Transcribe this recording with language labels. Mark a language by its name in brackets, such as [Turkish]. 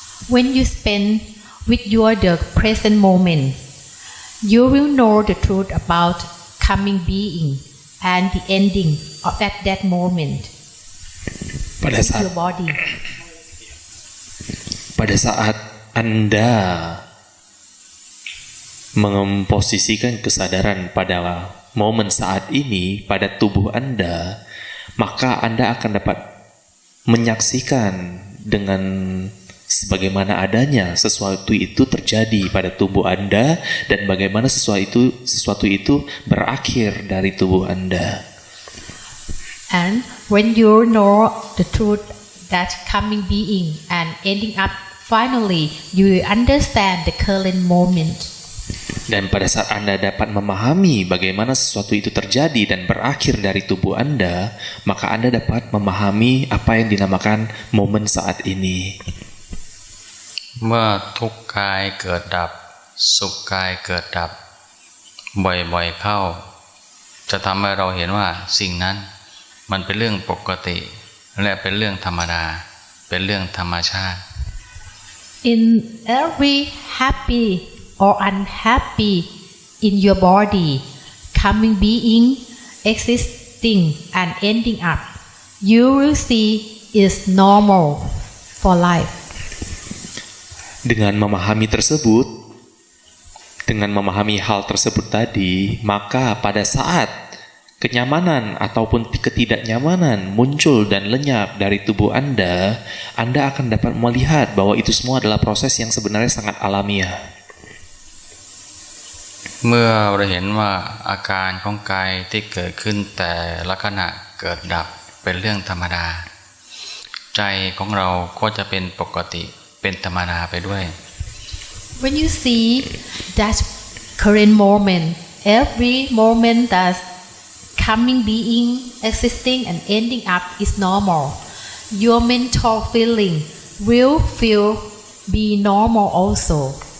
[English] When you spend with the present moment, you will know the truth about coming being and the ending of at that moment. Your body. [Indonesian] Pada saat Anda memposisikan kesadaran pada momen saat ini pada tubuh Anda, maka Anda akan dapat menyaksikan dengan sebagaimana adanya sesuatu itu terjadi pada tubuh Anda dan bagaimana sesuatu itu berakhir dari tubuh Anda. [English] And when you know the truth that coming being and ending up finally you will understand the current moment. [Indonesian] Dan pada saat Anda dapat memahami bagaimana sesuatu itu terjadi dan berakhir dari tubuh Anda, maka Anda dapat memahami apa yang dinamakan momen saat ini. [Thai] เมื่อทุกข์กายเกิดดับสุขกายเกิดดับบ่อยๆเข้าจะทำให้เราเห็นว่าสิ่งนั้นมันเป็นเรื่องปกติและเป็นเรื่องธรรมดาเป็นเรื่องธรรมชาติ [English] In every happy or unhappy in your body, coming being, existing and ending up, you will see is normal for life. [Indonesian] Dengan memahami tersebut, dengan memahami hal tersebut tadi, maka pada saat kenyamanan ataupun ketidaknyamanan muncul dan lenyap dari tubuh Anda akan dapat melihat bahwa itu semua adalah proses yang sebenarnya sangat alamiah. [Thai] เมื่อเราเห็นว่าอาการของกายที่เกิดขึ้นแต่ละขณะเกิดดับเป็นเรื่องธรรมดาใจของเราก็จะเป็นปกติเป็นธรรมดาไปด้วย [English] When you see that current moment, every moment that coming being, existing and ending up is normal, your mental feeling will be normal also.